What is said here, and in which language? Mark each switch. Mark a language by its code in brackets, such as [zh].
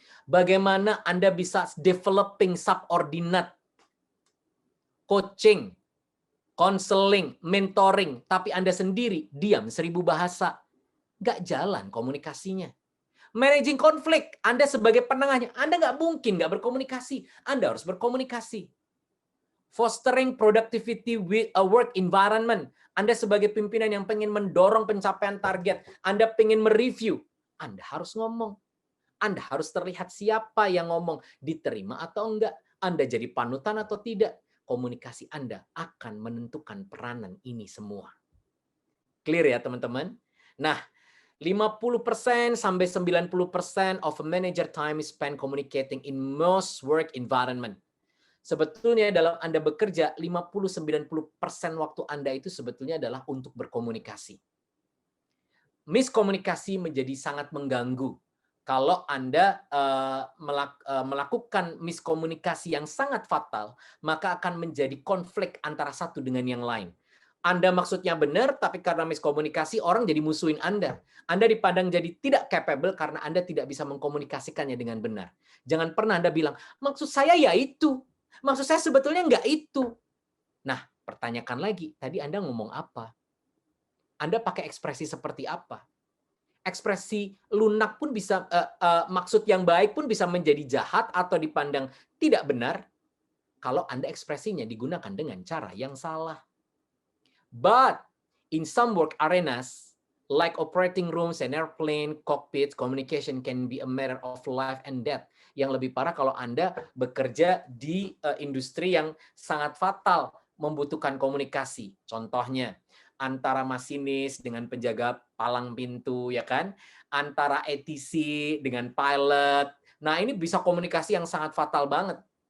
[id] Bagaimana Anda bisa [en] developing subordinate, coaching, counseling, mentoring, [id] tapi Anda sendiri diam 1000 bahasa. Nggak jalan komunikasinya. Managing konflik, Anda sebagai penengahnya, Anda nggak mungkin nggak berkomunikasi. Anda harus berkomunikasi. [en] Fostering productivity with a work environment. [id] Anda sebagai pimpinan yang pengen mendorong pencapaian target, Anda pengen mereview, Anda harus ngomong. Anda harus terlihat siapa yang ngomong, diterima atau enggak, Anda jadi panutan atau tidak. Komunikasi Anda akan menentukan peranan ini semua. Clear ya teman-teman? [en] Nah, 50% [id] sampai [en] 90% of a manager time is spent communicating in most work environment. [id] Sebetulnya dalam Anda bekerja, 50-90% waktu Anda itu sebetulnya adalah untuk berkomunikasi. Miskomunikasi menjadi sangat mengganggu. Kalau Anda melakukan miskomunikasi yang sangat fatal, maka akan menjadi konflik antara satu dengan yang lain. Anda maksudnya benar, tapi karena miskomunikasi, orang jadi musuhin Anda. Anda dipandang jadi tidak capable karena Anda tidak bisa mengkomunikasikannya dengan benar. Jangan pernah Anda bilang, maksud saya ya itu. Maksud saya sebetulnya nggak itu. Nah, pertanyakan lagi, tadi Anda ngomong apa? Anda pakai ekspresi seperti apa? Ekspresi lunak pun bisa, maksud yang baik pun bisa menjadi jahat atau dipandang tidak benar kalau Anda ekspresinya digunakan dengan cara yang salah. [en] But in some work arenas, like operating rooms and airplane, cockpit, communication can be a matter of life and death. [id] Yang lebih parah kalau Anda bekerja di industri yang sangat fatal, membutuhkan komunikasi. Contohnya, antara masinis dengan penjaga palang pintu, ya kan? Antara ATC dengan pilot. Nah, ini bisa komunikasi yang sangat fatal banget.